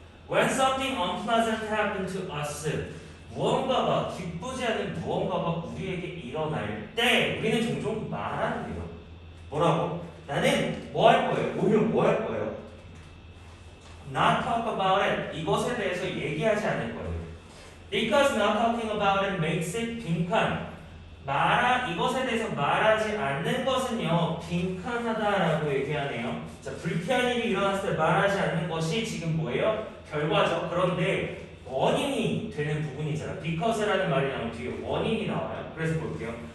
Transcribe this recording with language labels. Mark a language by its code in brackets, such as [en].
[en] When something unpleasant happened to us, [ko] 무언가가 기쁘지 않은 무언가가 우리에게 일어날 때 우리는 종종 말하는데요. 뭐라고? 나는 뭐 할 거예요? 오히려 뭐 할 거예요? [en] Not talk about it. [ko] 이것에 대해서 얘기하지 않을 거예요. [en] Because not talking about it makes it 빈칸. [ko] 이것에 대해서 말하지 않는 것은요 빈칸하다라고 얘기하네요. 자, 불쾌한 일이 일어났을 때 말하지 않는 것이 지금 뭐예요? 결과죠. 그런데 원인이 되는 부분이잖아. because라는 말이 나오면 뒤에 원인이 나와요. 그래서 볼게요.